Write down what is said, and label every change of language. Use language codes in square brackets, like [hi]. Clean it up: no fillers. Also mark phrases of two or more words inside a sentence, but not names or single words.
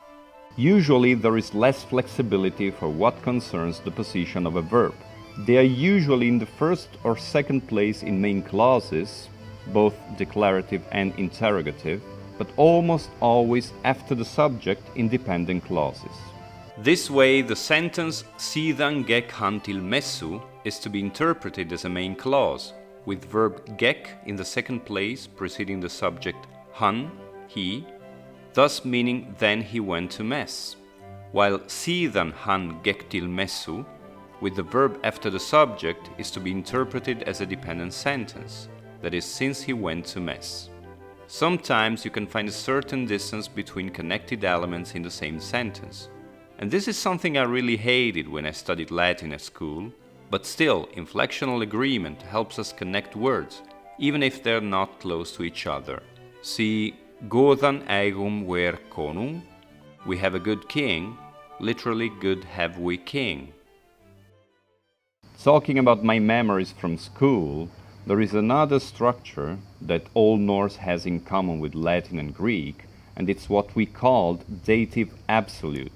[en] Usually there is less flexibility for what concerns the position of a verb. They are usually in the first or second place in main clauses, both declarative and interrogative, but almost always after the subject in dependent clauses. This way, the sentence [non] "Síðan gekk hann til messu" [en] is to be interpreted as a main clause, with verb gekk in the second place preceding the subject hann, he, thus meaning "then he went to Mass", while [non] "síðan hann gekk til messu" [en] with the verb after the subject is to be interpreted as a dependent sentence, that is, since he went to Mass. Sometimes you can find a certain distance between connected elements in the same sentence, and this is something I really hated when I studied Latin at school, but still, inflectional agreement helps us connect words, even if they're not close to each other. See, [non] Góðan eigum ver konung, [en] we have a good king, literally good have we king. Talking about my memories from school, there is another structure that Old Norse has in common with Latin and Greek, and it's what we called dative absolute.